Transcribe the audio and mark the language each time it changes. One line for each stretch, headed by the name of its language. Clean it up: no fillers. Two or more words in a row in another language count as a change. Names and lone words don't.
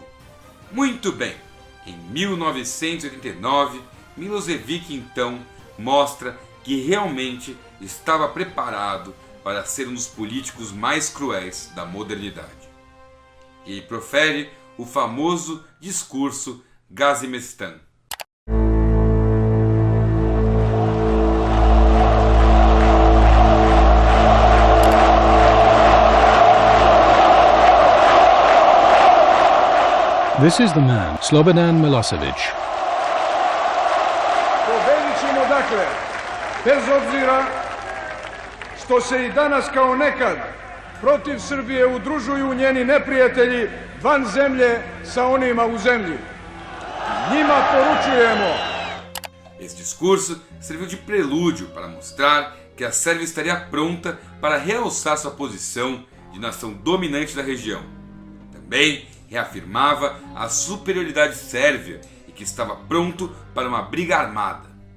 Portuguese: Muito bem, em 1989, Milošević então mostra que realmente estava preparado para ser um dos políticos mais cruéis da modernidade. E profere o famoso discurso Gazimestan.
English: This is the man, Slobodan Milošević.
Serbian: Pobedit ćemo dakle, bez obzira što se i danas kao nekad protiv Srbije udružuju njeni neprijatelji van zemlje sa onima u zemlji. Njima poručujemo.
Portuguese: Esse discurso serviu de prelúdio para mostrar que a Sérvia estaria pronta para realçar sua posição de nação dominante da região. Também reafirmava a superioridade sérvia e que estava pronto para uma briga armada.